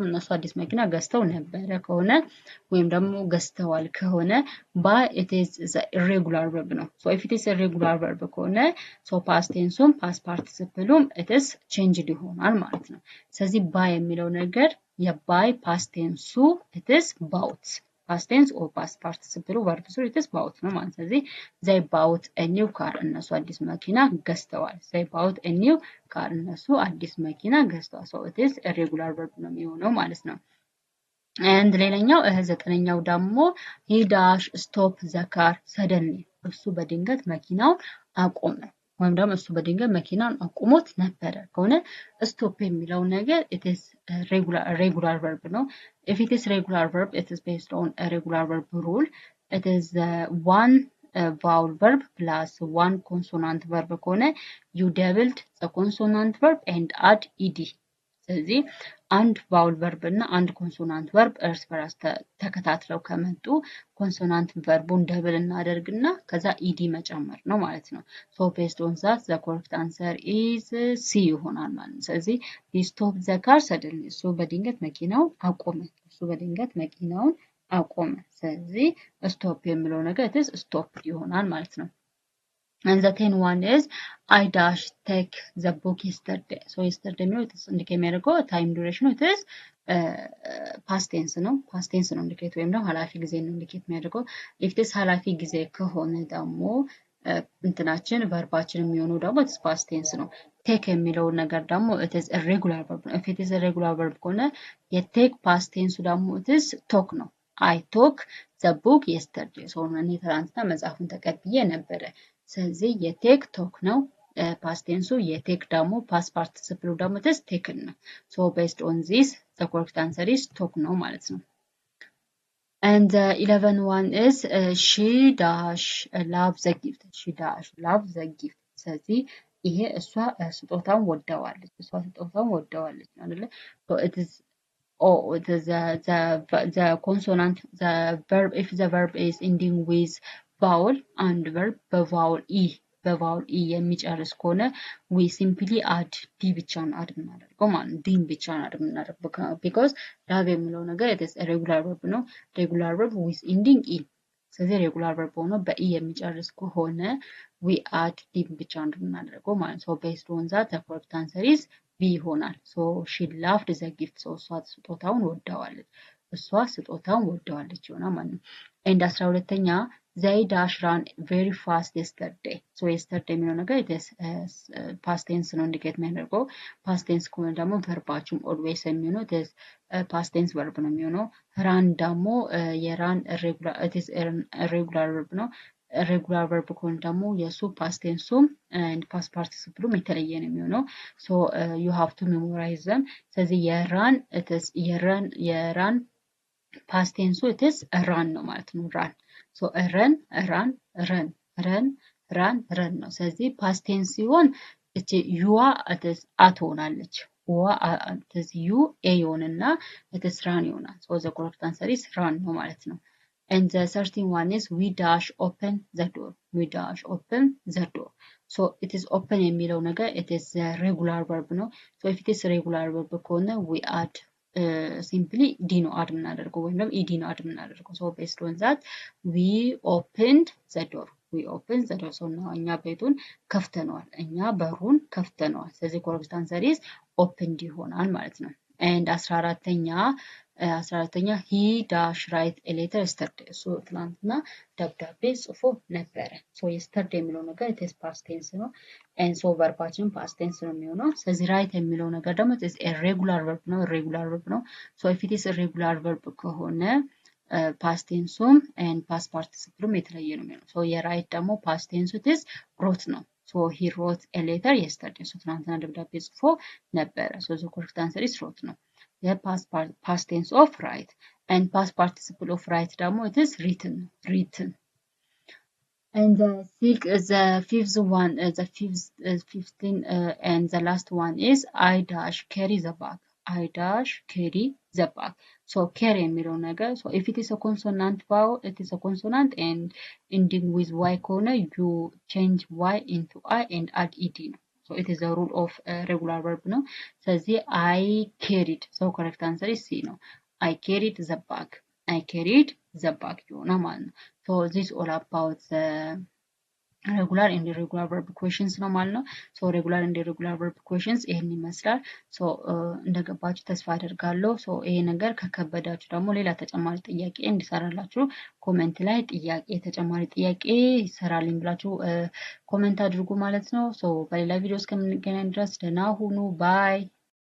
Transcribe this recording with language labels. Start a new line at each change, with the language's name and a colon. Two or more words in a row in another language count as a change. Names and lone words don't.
Amharic: እነሱ አዲስ መኪና ገዝተው ነበረ ከሆነ ወይም ደግሞ ገዝተዋል ከሆነ
English: buy it is the irregular verb ነው። so if it is a regular verb ከሆነ so past tenseም past participle it is changed
Amharic: ይሆናል ማለት ነው። ስለዚህ
English: buy
Amharic: የሚለው ነገር
English: የbuy past tense it is bought past tense or past participle verb it is bought ነው
Amharic: ማለት። ስለዚህ
English: they bought a new car
Amharic: እነሱ አዲስ መኪና ገዝተዋል።
English: they bought a new car
Amharic: እነሱ አዲስ መኪና ገዝተዋል።
English: so it is a regular verb
Amharic: ነው የሚሆነው ማለት ነው።
English: and
Amharic: ሌላኛው ዘጠነኛው ደግሞ
English: he dash stop the car suddenly
Amharic: እሱ በድንገት መኪናውን አቆመ ወይም ደግሞ እሱ በድንገት መኪናውን አቁሞት ነበረ ከሆነ
English: stop
Amharic: የሚለው ነገር
English: it is regular verb ነው። if it is regular verb it is based on a regular verb rule. it is one vowel verb plus one consonant verb ከሆነ you doubled the consonant verb and add ed
Amharic: ስለዚህ አንድ
English: vowel verb
Amharic: እና አንድ
English: consonant verb
Amharic: እርስ በራስ ተከታትለው ከመጡ ኮንሶናንት ቨርቡን ደብል እናደርግና ከዛ ኢዲ መጨመር ነው ማለት ነው።
English: so based on that the correct answer is C
Amharic: ይሆናል ማለት ነው። ስለዚህ
English: he stopped the car suddenly
Amharic: እሱ በድንገት መኪናውን አቆመ። ስለዚህ
English: stop
Amharic: የሚለው ነገር
English: it is stop
Amharic: ይሆናል ማለት ነው።
English: and the 10th one is I dash take the book yesterday. so yesterday የሚለው indicate የሚያደርገው time duration it is past tense ነው indicate
Amharic: ወይም ደግሞ ኃላፊ ጊዜ ነው
English: indicate የሚያደርገው። if this
Amharic: ኃላፊ ጊዜ ከሆነ ደግሞ እንትናችን verbaችን የሚሆነው ደግሞ
English: it is past tense ነው። take
Amharic: የሚለው ነገር ደግሞ
English: it is a regular verb ነው። if it is a regular verb ከሆነ የtake past tense ደግሞ it is talk ነው። I took the book yesterday. so
Amharic: እኔ ትናንትና መጽሐፉን ተቀብዬ ነበረ። ስለዚህ
English: take took ነው past tense የቴክ ደግሞ past participle ደግሞ ተስ taken ነው። so based on this the correct answer is talk
Amharic: ነው ማለት ነው።
English: and the 11th one is she dash love the gift.
Amharic: ስለዚህ ይሄ እሷ ስጦታውን ወደዋለች አይደለ?
English: so it is the consonant the verb if the verb is ending with vowel and verb
Amharic: በቫውል ኢ የሚጨርስ ከሆነ
English: we simply add d ብቻውን add
Amharic: እናደርገው ማለት ነው። ዲን ብቻውን
English: add እናደርገው because love የሚለው ነገር it is a regular verb ነው። regular verb with ending in
Amharic: ስለዚህ
English: regular verb
Amharic: ሆኖ በኢ የሚጨርስ ከሆነ
English: we add
Amharic: ዲን ብቻ እንድናደርገው ማለት ነው።
English: based on that the correct answer is B ይሆናል። so she loved the gift
Amharic: እሷ ስጦታውን ወደዋለች። እሷ ስጦታውን ወደዋለች ይሆናል ማለት ነው።
English: ኤንድ 12ኛ they dash run very fast yesterday. so yesterday የሚለው ነገር past tense ነው ኢንዲኬት የሚያደርገው። past tense
Amharic: ከሆነ ደግሞ ቨርባችሁም
English: always የሚሆነው past tense verb
Amharic: ነው የሚሆነው።
English: run ደግሞ የራን irregular verb ነው። irregular verb
Amharic: ከሆነ ደግሞ የሱ
English: past tenseም and past participle
Amharic: የተለየ ነው የሚሆነው።
English: so you have to memorize them። ስለዚህ የራን past tense it is run
Amharic: ነው ማለት ነው።
English: run so run ነው። ስለዚህ past tense
Amharic: ሲሆን እቺ ዩዋ አትሆናለች። ዩ ኤ ይሆንና
English: it's run ይሆናል። so the correct answer is run
Amharic: ነው ማለት ነው።
English: and the 13 is we dash open the door. we dash open the door. so it is open
Amharic: የሚለው ነገር
English: it is a regular verb ነው። so if it is regular verb ከሆነ we add simply ዲ
Amharic: ነው አድ የምናደርገው ወይም ደግሞ ኢዲ ነው አድ የምናደርገው።
English: so based on that we opened the door. we opened the door. so
Amharic: እኛ ቤቱን ከፍተነዋል፣ እኛ በሩን ከፍተነዋል። ስለዚህ
English: correct answer is opened
Amharic: ይሆናል ማለት ነው።
English: and 14ኛ he dash write a letter yesterday. so
Amharic: ትናንትና ደብዳቤ ጽፎ ነበረ።
English: so yesterday
Amharic: የሚለው ነገር
English: it is past tense ነው። and so verbaችን past tense
Amharic: ነው የሚሆነው። ስለዚህ
English: write
Amharic: የሚለው ነገር ደግሞ
English: it is a regular verb ነው። irregular verb ነው። so if it is a regular verb ከሆነ past tenseም and past participle
Amharic: የተለየ ነው የሚሆነው።
English: so የwrite ደግሞ past tense it is wrote ነው። so he wrote a letter yesterday. so
Amharic: ትናንትና ደብዳቤ ጽፎ ነበረ።
English: so the correct answer is wrote ነው። the past tense of write and past participle of write ደግሞ it is written. and the fifth one, the 15 and the last one is I dash carry the bag. I dash carry the bag. so carry
Amharic: የሚለው ነገር
English: so if it is a consonant vowel it is a consonant and ending with y ከሆነ you change y into I and add ed ነው። so it is a rule of regular verb ነው። ስለዚህ I carried. so correct answer is C ነው። I carried the bag. I carried the bag
Amharic: ይሆናል ማለት ነው።
English: so this all about the regular and irregular verb questions
Amharic: ነው ማለት ነው።
English: so regular and irregular verb questions
Amharic: ይሄን ይመስላል። so እንደገባችሁ ተስፋ አደርጋለሁ። so ይሄ ነገር ከከበዳችሁ ደግሞ ሌላ ተጨማሪ ጥያቄ እንዲሰራላችሁ ኮሜንት ላይ ተጨማሪ ጥያቄ ይሰራልኝ ብላችሁ ኮሜንት አድርጉ ማለት ነው። so በሌላ ቪዲዮ እስከምንገናኝ ድረስ ደህና ሁኑ። ባይ